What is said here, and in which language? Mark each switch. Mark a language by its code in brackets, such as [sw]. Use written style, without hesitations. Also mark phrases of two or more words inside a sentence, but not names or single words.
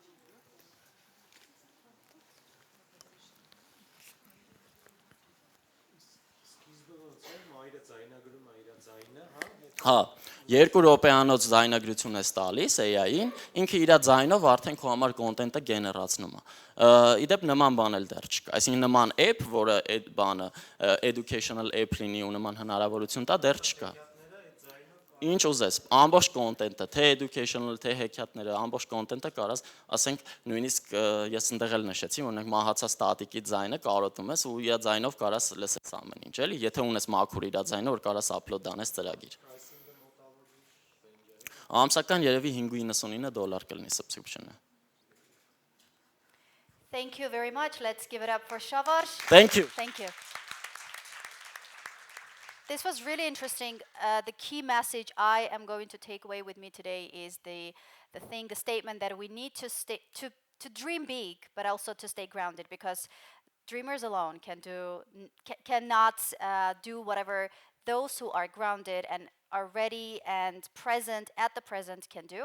[hy] Հա, 2 րոպեանոց ձայնագրություն ես տալիս AI-ին, ինքը իր ձայնով արդեն քո համար կոնտենտը գեներացնում է։ Իդեպ նման բան էլ դեռ չկա։ Այսինքն նման app, որը այդ բանը [en] educational app [hy] լինի ու նման հնարավորություն տա, դեռ չկա։ Ինչ ուզես, ամբողջ կոնտենտը, թե educational, թե հեքիաթները, ամբողջ կոնտենտը կարաս, ասենք, նույնիսկ ես ընդեղ էլ նշեցի, օրինակ մահացած տատիկի ձայնը կարոտում ես ու իր ձայնով կարաս լսես ամեն ինչ, էլի, եթե ունես մաքուր իր ձայնը, որ կարաս upload անես ծրագիր։ Ամսական երևի $5.99 կլինի subscription-ը։ [en] Thank you very much. Let's give it up for Shavash. Thank you. Thank you. This was really interesting. The key message I am going to take away with me today is the statement that we need to dream big, but also to stay grounded, because dreamers alone cannot do whatever those who are grounded and are ready and present at the present can do.